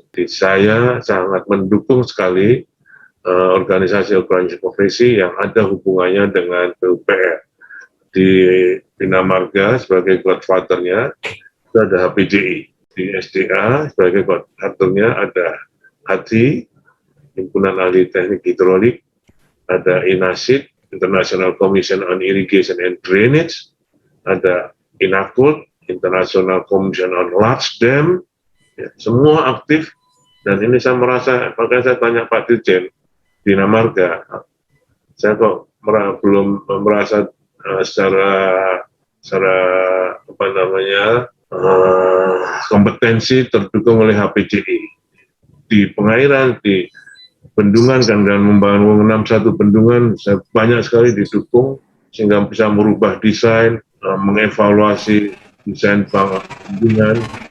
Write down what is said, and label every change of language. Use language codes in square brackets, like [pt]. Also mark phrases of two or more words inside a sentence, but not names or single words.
[id] Jadi saya sangat mendukung sekali organisasi profesi yang ada hubungannya dengan PUPR. Di Bina Marga sebagai godfather-nya itu ada HPJI. Di SDA sebagai godfather-nya ada HATI, Himpunan Ahli Teknik Hidrolik, ada INASID, International Commission on Irrigation and Drainage, ada INACULT, International Commission on Large Dam, ya, semua aktif. Dan ini saya merasa, makanya saya tanya Pak Dirjen, Bina Marga, saya kok belum merasa secara apa namanya kompetensi terdukung oleh HPJI di pengairan, di bendungan kan, dan membangun 61 bendungan saya banyak sekali didukung sehingga bisa merubah desain, mengevaluasi desain bendungan.